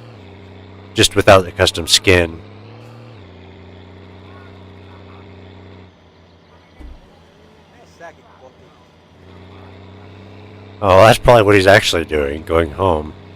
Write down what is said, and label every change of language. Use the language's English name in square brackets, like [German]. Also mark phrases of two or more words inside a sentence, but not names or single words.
[English] Just without the custom skin. [Finnish] Mene säkin kotiin. [English] Oh, that's probably what he's actually doing, going home.